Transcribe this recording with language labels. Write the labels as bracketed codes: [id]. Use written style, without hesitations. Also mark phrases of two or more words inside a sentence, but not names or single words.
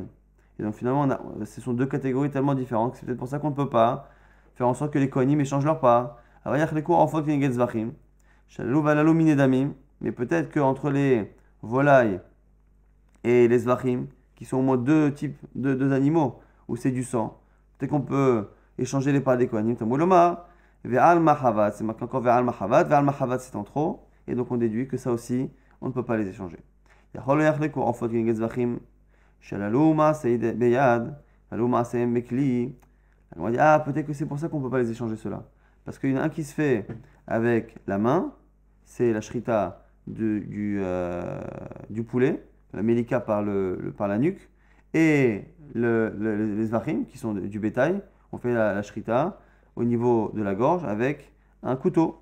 [fr] Et donc finalement, ce sont deux catégories tellement différentes que c'est peut-être pour ça qu'on ne peut pas faire en sorte que les kohanim échangent leurs parts. Mais peut-être qu'entre les volailles et les zvachim, qui sont au moins deux types deux animaux, où c'est du sang, peut-être qu'on peut échanger les parts des kohanim. [he] ועל מחבת, [fr] c'est marqué encore [he] ועל מחבת. ועל מחבת, [fr] c'est en trop. Et donc on déduit que ça aussi, on ne peut pas les échanger. On dit, ah, peut-être que c'est pour ça qu'on ne peut pas les échanger ceux-là. Parce qu'il y en a un qui se fait avec la main, c'est la shrita du poulet, la melika par la nuque, et les zvachim, qui sont du bétail, on fait la shrita au niveau de la gorge avec un couteau.